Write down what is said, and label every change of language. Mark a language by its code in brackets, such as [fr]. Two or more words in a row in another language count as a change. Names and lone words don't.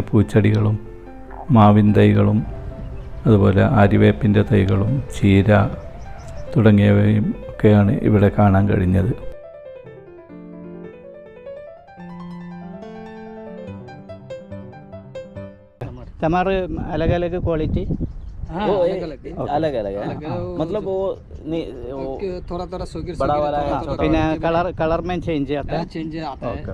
[ml] പൂച്ചെടികളും മാവിൻ തൈകളും അതുപോലെ ആര്യവേപ്പിൻ്റെ തൈകളും ചീര തുടങ്ങിയവയും ഒക്കെയാണ് ഇവിടെ കാണാൻ കഴിഞ്ഞത്. [hi] टमाटर अलग अलग क्वालिटी अलग अलग है मतलब वो थोड़ा थोड़ा बड़ा वाला है, छोटा [ml] പിന്നെ കളർ [hi] में चेंज आता है चेंज आता है।